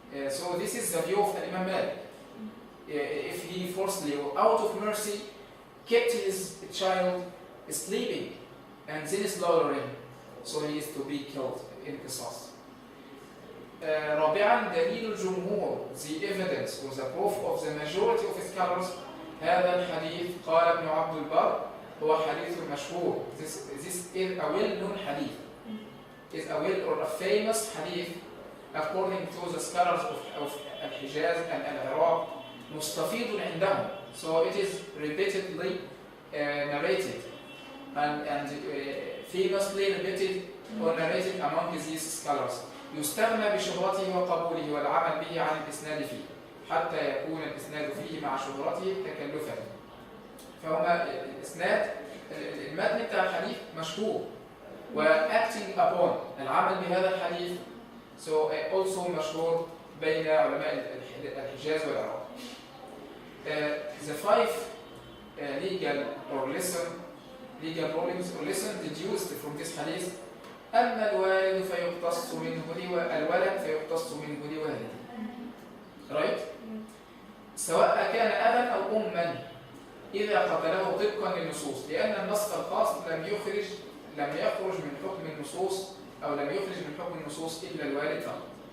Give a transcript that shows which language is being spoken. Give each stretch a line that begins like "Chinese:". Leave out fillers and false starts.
English: So this is the view of Imam Malik. If he forcibly or out of mercy kept his child sleeping and then slaughtering, so he is to be killed in qisas.
Arabic: رابعا دليل الجمهور,
English: the evidence or the proof of the majority of scholars.
Arabic: هذا الحديث قال ابن عبد البر هو حديث مشهور.
English: This is a well-known hadith. Is a well or a famous hadith according to the scholars of Al-Hijaz and Al-Iraq.
Arabic: مستفيض عندهم.
English: So it is repeatedly narrated and famously repeated or narrated among these scholars.
Arabic: يستغنى بشهرته وقبوله والعمل به عن الإسناد فيه حتى يكون الإسناد فيه مع شهرته تكلفا. فهما الإسناد المتن بتاع الحديث مشهور
English: acting upon
Arabic: العمل بهذا الحديث so also مشهور بين علماء الحجاز والعراق.
English: The five legal rulings or lessons deduced from this hadith.
Arabic: أما الوالد فيقتص منه الولد فيقتص منه لوالده.
English: Right?
Arabic: سواء كان أبا أو أما إذا قتله طبقا للنصوص، لأن النص الخاص لم يخرج من حكم النصوص أو لم يخرج من حكم النصوص إلا الوالد فقط.